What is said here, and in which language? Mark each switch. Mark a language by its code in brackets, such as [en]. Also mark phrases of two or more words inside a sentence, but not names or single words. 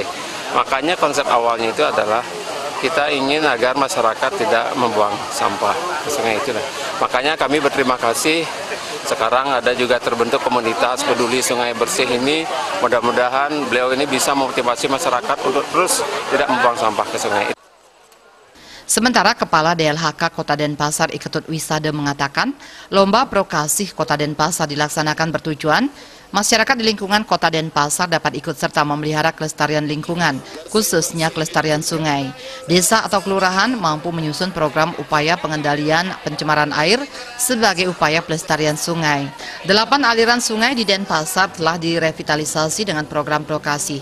[id] Makanya konsep awalnya itu adalah kita ingin agar masyarakat tidak membuang sampah ke sungai itu. Makanya kami berterima kasih. Sekarang ada juga terbentuk komunitas peduli sungai bersih ini. Mudah-mudahan beliau ini bisa memotivasi masyarakat untuk terus tidak membuang sampah ke sungai. Sementara Kepala DLHK Kota Denpasar I Ketut Wisada mengatakan, lomba Prokasih Kota Denpasar dilaksanakan bertujuan masyarakat di lingkungan Kota Denpasar dapat ikut serta memelihara kelestarian lingkungan, khususnya kelestarian sungai. Desa atau kelurahan mampu menyusun program upaya pengendalian pencemaran air sebagai upaya pelestarian sungai. 8 aliran sungai di Denpasar telah direvitalisasi dengan program Prokasih.